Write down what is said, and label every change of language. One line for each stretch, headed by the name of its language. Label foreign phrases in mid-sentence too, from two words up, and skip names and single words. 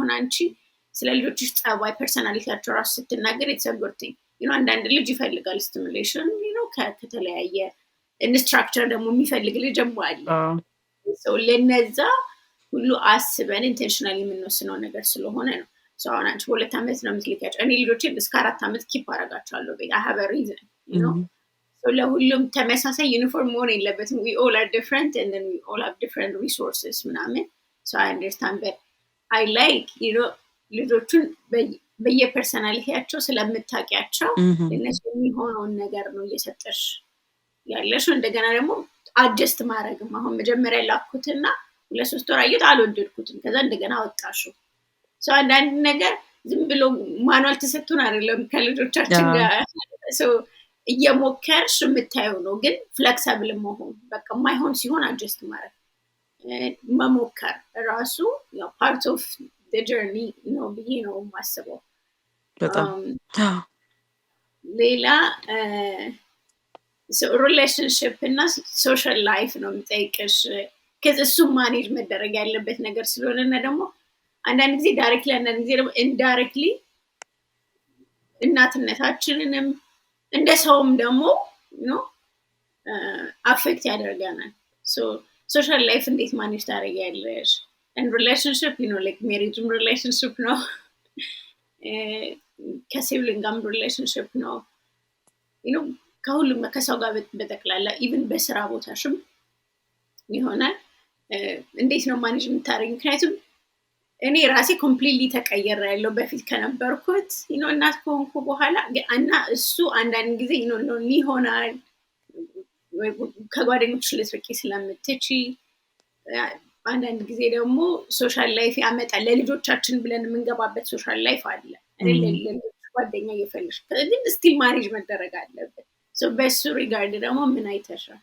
Amharic: አሁን አንቺ ስለ ልጆችሽ ጸባይ ፐርሰናሊቲያቸው ራሱ ስትናገር የተሰጎርትኝ አንዳንድ ልጅ ይፈልጋል ስቲሙሌሽን ከተለያየ ኢንስትራክተር ደግሞ የሚፈልግ ልጅ አለ። ለነዛ ሁሉ አስበን ኢንቴንሽናል የምንወስነው ነገር ስለሆነ ነው። አሁን አንቺ በ2 ዓመት ነው የምትልኪያቸው። እኔ ልጆቼን እስከ 4 ዓመት ኪፕ አደርጋቸዋለሁ ቤት
English: I have a reason
Amharic: ለሁሉም ተመሳሳይ ዩኒፎርም መሆን የለበትም።
English: we all are different and then we all have different resources ምናምን so I understand but I like ልጆቹን
Amharic: በየፐርሰናሊቲያቸው ስለምታውቂያቸው እነሱ የሚሆነውን ነገር ነው እየሰጠሽ ያለሽ። እንደገና ደግሞ አጀስት ማድረግም አሁን መጀመሪያ ላኩትና 2-3 ወር አየሁት አልወደድኩትም ከዛ እንደገና አወጣሽው አንዳንድ ነገር ዝም ብሎ ማኑዋል ተሰጥቶን አይደለም ከልጆቻችን ጋር እየሞከርሽ የምታየው ነው። ግን ፍሌክሲብል መሆን በቃ ማይሆን ሲሆን አጀስት ማድረግ መሞከር ራሱ
English: part of the journey
Amharic: ነው ብዬ ነው የማስበው። በጣም ሌላ ሪሌሽንሽፕ እና
English: social life
Amharic: ነው የምጠይቅሽ ከዚህ እሱ ማኔጅ መደረግ ያለበት ነገር ስለሆነ እና ደግሞ አንዳንድ ጊዜ ዳይሬክትሊ አንዳንድ ጊዜ ደግሞ ኢንዳይሬክትሊ እናትነታችንንም እንደ ሰውም ደግሞ አፌክት ያደርገናል።
English: social life
Amharic: እንዴት ማኔጅ ታደርጊያለሽ?
English: and relationship like marriage relationship no
Amharic: ከሲብሊንግ ጋር relationship ነው ከሁሉም ከሰው ጋር በተቀላላ even በስራ ቦታሽም ይሆናል እንዴት ነው ማኔጅ የምታደርጊው? ምክንያቱም እኔ ራሴ ኮምፕሊትሊ ተቀየረ ያለው በፊት ከነበርኩት እናት ከሆንኩ በኋላ እና እሱ አንዳንድ ጊዜ ይሆናል ከጓደኞች ልትርቂ ስለምትቺ አንዳንድ ጊዜ ደግሞ
English: social life
Amharic: ያመጣል። ለልጆቻችን ብለን የምንገባበት
English: social life
Amharic: አለ ለልጆቹ ጓደኛ እየፈለግሽ ግን ስቲል ማሬጅ መደረግ አለበት። በሱ ሪጋርድ ደግሞ ምን አይተሻል?